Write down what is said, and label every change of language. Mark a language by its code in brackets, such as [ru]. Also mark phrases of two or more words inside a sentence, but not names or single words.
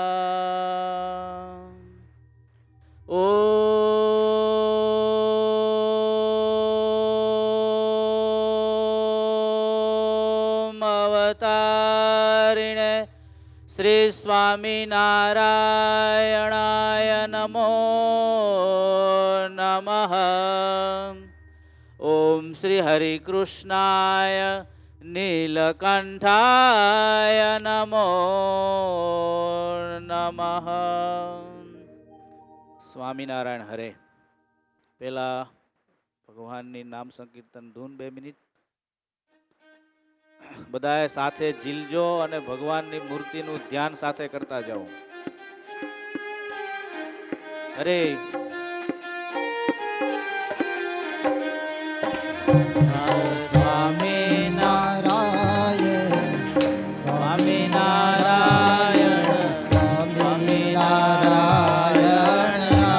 [sa] ॐ अवतारिणे श्री स्वामिनारायणाय नमो नमः। ओम श्री हरिकृष्णाय नीलकंठाय नमो नमः। स्वामीनारायण हरे। [gu] પહેલા ભગવાન ની નામ સંકીર્તન ધૂન 2 મિનિટ બધાએ સાથે ઝીલજો અને ભગવાન ની મૂર્તિ નુ ધ્યાન સાથે કરતા જાઓ। [sa] हरे स्वामी नारायण स्वामी नारायण स्वामी नारायण